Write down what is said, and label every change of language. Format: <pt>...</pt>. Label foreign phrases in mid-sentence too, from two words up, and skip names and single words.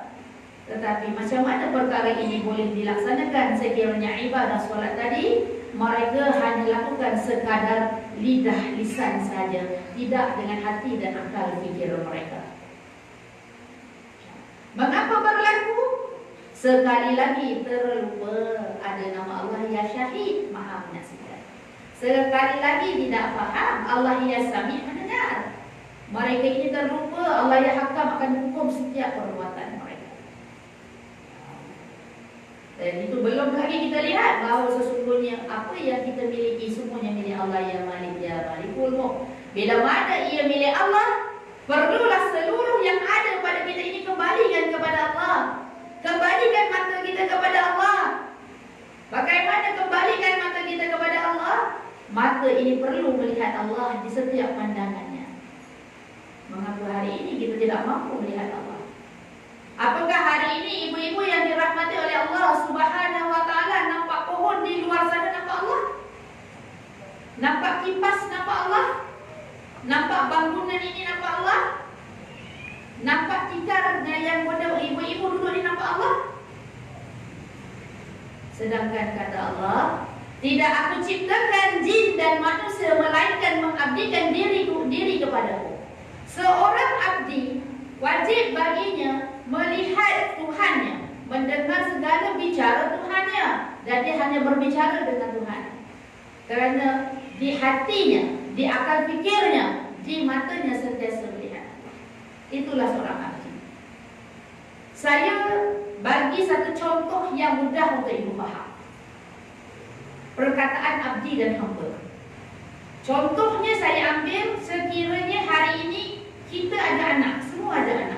<ms>Tetapi macam mana perkara ini boleh dilaksanakan sekiranya ibadah solat tadi mereka hanya lakukan sekadar lidah lisan saja, tidak dengan hati dan akal fikiran mereka. Mengapa berlaku? Sekali lagi terlupa ada nama Allah</ms> <ar>يا شهيد,</ar> <ms>Maha menyaksikan. Sekali lagi tidak faham Allah</ms> <ar>يا سميع,</ar> <ms>mendengar. Mereka ini terlupa Allah</ms> <ar>يا حكم</ar> <ms>akan hukum setiap perbuatan mereka. Dan itu belum lagi kita lihat bahawa sesungguhnya apa yang kita miliki semuanya milik Allah</ms> <ar>يا مالك يا مالك الملك.</ar> <ms>Bila mana ia milik Allah, perlulah seluruh yang ada pada kita ini kembalikan kepada Allah. Kembalikan mata kita kepada Allah. Bagaimana kembalikan mata kita kepada Allah? Mata ini perlu melihat Allah di setiap pandangannya. Mengapa hari ini kita tidak mampu melihat Allah? Apakah hari ini ibu-ibu yang dirahmati oleh Allah</ms> <ar>سبحانه وتعالى</ar> <ms>nampak pohon di luar sana nampak Allah? Nampak kipas nampak Allah? Nampak bangunan ini nampak Allah? Nampak tikar yang model ibu-ibu duduk di nampak Allah? Sedangkan kata Allah, tidak aku ciptakan jin dan manusia melainkan mengabdikan diri kepadaku. Seorang abdi wajib baginya melihat Tuhannya, mendengar segala bicara Tuhannya, dan dia hanya berbicara dengan Tuhan. Kerana di hatinya, di akal fikirnya, di matanya sentiasa melihat. Itulah seorang abdi. Saya bagi satu contoh yang mudah untuk ibu faham. Perkataan abdi dan hamba. Contohnya saya ambil sekiranya hari ini kita ada anak, semua ada anak.</ms>